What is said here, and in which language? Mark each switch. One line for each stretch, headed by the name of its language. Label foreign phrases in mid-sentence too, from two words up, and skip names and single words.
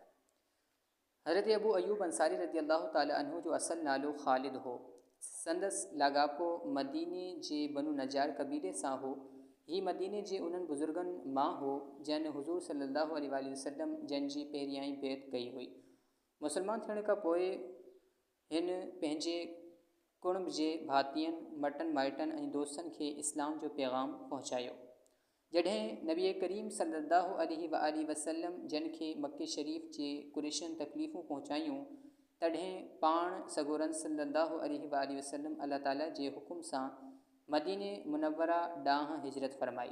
Sindhi: حضرت ابو ایوب انصاری
Arabic: رضی اللہ تعالیٰ عنہ
Sindhi: جو اصل نالو خالد ہو، سندس لاگاپو مدینے جے بنو نجار قبیلے ساں ہو، ہی مدینے جے انہن بزرگن ماں ہو جن حضور
Arabic: صلی اللہ علیہ وآلہ وسلم
Sindhi: جن جی پہریائیں بیعت کئی ہوئی۔ مسلمان تھیण کا پوئے ہن پنहिंजे कुणब जे भातियुनि मटनि माइटनि ऐं दोस्तनि खे इस्लाम जो पैगाम पहुचायो। जॾहिं नबी करीम
Arabic: صلى الله عليه وسلم
Sindhi: जन खे मके शरीफ़ जे कुरैशन तकलीफ़ूं पहुचायूं, तॾहिं पाण सगोरन सल्लल्लाहु अलैहि वसल्लम अल्लाह ताला जे हुकुम सां मदीने मुनव्वरा ॾांहुं हिजरत फरमाई।